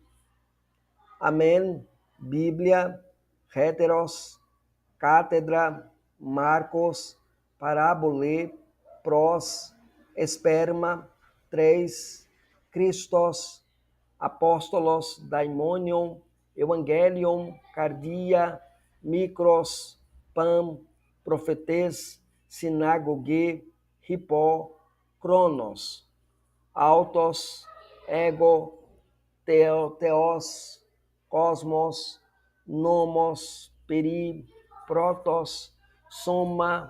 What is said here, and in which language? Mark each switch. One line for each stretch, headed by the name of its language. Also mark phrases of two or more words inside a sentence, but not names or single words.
Greek: Αμήν, Βίβλια, έτερος, καθέδρα, Μάρκος, παραβολή, προς, σπέρμα, 3, Χριστός, απόστολος, daimonion, ευαγγέλιον, καρδία, μικρός, παν, προφήτης, συναγωγή, υπό, χρόνος, αυτός, εγώ, θεός, κόσμος, νόμος, περί, πρώτος, σώμα,